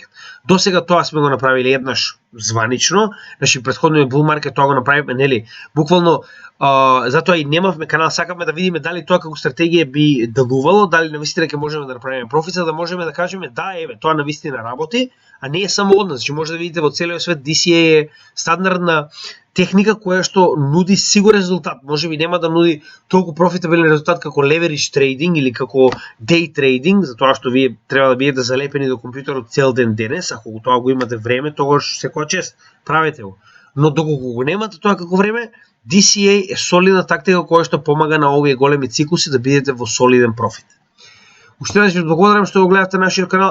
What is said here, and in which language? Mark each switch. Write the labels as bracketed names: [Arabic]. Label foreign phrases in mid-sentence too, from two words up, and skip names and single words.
[Macedonian] До сега тоа сме го направиле еднаш званично, значи претходниот [English] bull market [Macedonian] тоа го направивме, нели, буквално затоа и немавме канал, сакаме да видиме дали тоа како стратегија би делувало, дали навистина ќе можеме да направиме профит, за да можеме да кажеме да, еве, тоа навистина работи, а не е само од нас. Значи може да видите во целиот свет DCA е стандардна техника која што нуди сигурен резултат. Можеби нема да нуди толку профитабилен резултат како [English] leverage trading [Macedonian] или како [English] day trading, [Macedonian] затоа што вие треба да бидете залепени до компјутерот цел ден денес, ако тоа го имате време, тогаш секоја чест правете го. Но доколку го немате тоа како време, DCA е солидна тактика која што помага на овие големи циклуси да бидете во солиден профит. Уште еднаш ви благодарам што го гледате нашиот канал.